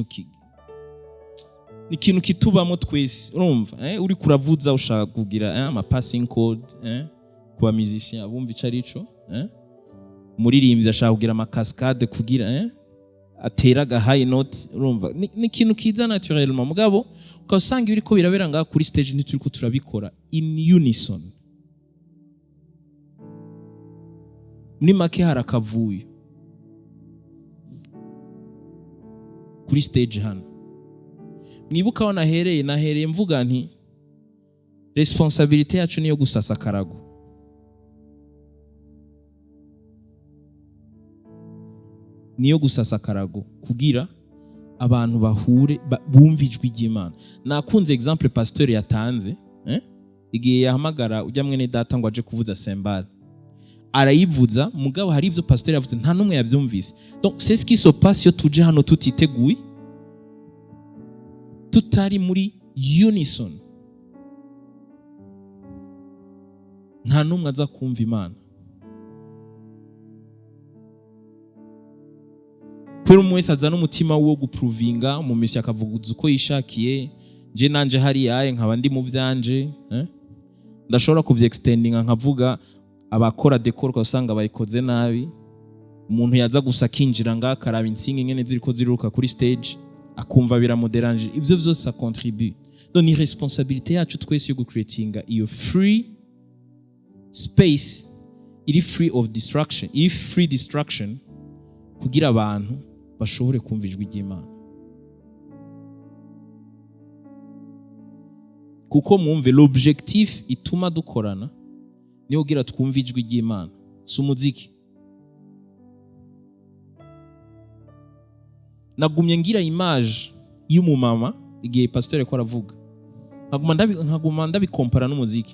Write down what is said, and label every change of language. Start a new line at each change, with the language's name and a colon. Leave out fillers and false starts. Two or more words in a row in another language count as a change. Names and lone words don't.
Rundi: ikintu kitubamo twese, urumva uri kuravuza ushaka kugira ama
English: passing code
Rundi: kuba musician abumva icarico umuririmbyi ashaka kugira ama cascade kugira atera ga
English: high note,
Rundi: urumva ni ikintu kiza naturellement mugabo ukasanga ibiri ko birabera ngaha kuri stage ntituriko turabikora
English: in unison.
Rundi: Ni make harakavuye kuri stage hano. Mwibuka aho nahereye mvuga nti responsabilité yacu niyo gusasa karago. Niyo gusasa karago kugira abantu bahure bumva ijwi ry'Imana. Nakunze exemple pasteur yatanze igihe yahamagara ujya mwene data ngo aje kuvuza sembale. Arayivuza mugabo hari ivyo pasteur yavuze nta numwe yavyumvise.
French: Donc c'est ce qui se passe
Rundi: yo tuje hano tutiteguye, tutari muri unison, nta numwe aza kumva Imana. Pero umwese azana umutima wo guprovinga, umumisi akavuguza uko yishakiye, je nanje hari nkaba ndi mu vyanje, ndashobora kuvyextendinga nkavuga abakora decor usanga bayikoze nabi, umuntu yaza gusa kinjira ngakaraba insinga ingene ziriko ziruka kuri stage akumva biramoderanje. Ivyo vyose
French: ça contribue.
Rundi: Donc ni responsabilité yacu twese yo gucreatinga iyo
English: free space,
Rundi: iri
English: free of distraction,
Rundi: iri
English: free distraction
Rundi: kugira abantu bashobore kumva ijwi ry'Imana. Kuko mwumve l'objectif ituma dukorana niyo kugira twumva ijwi ry'Imana, si umuziki. Nagumye ngira image y'umumama igihe pasteur yako aravuga, nkaguma ndabikompara n'umuziki.